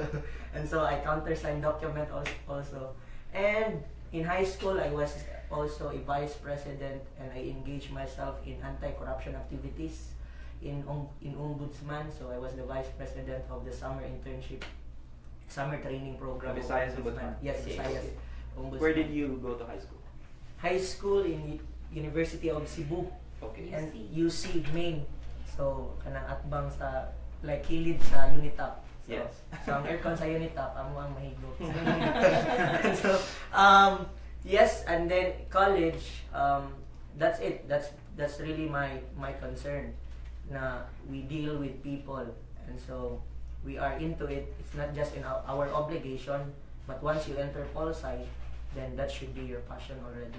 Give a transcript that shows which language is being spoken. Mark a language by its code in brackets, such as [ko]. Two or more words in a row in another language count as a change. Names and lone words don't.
[en] And so I countersigned document also. And in high school, I was also a vice president, and I engaged myself in anti-corruption activities in ombudsman. So I was the vice president of the summer training program. Visayas Ombudsman. Yes, Yes. Visayas Ombudsman. Where did you go to high school? High school in University of Cebu Okay. and UC Maine. [ceb] So kanang atbang sa like kilid sa Unitap. [en] So, Yes. [ceb] So ang aircon sa Unitap, amo ang mahigop. [en] So yes, and then college, that's it. That's really my concern, na we deal with people, and so we are into it. It's not just in our obligation, but once you enter pol sci, then that should be your passion already.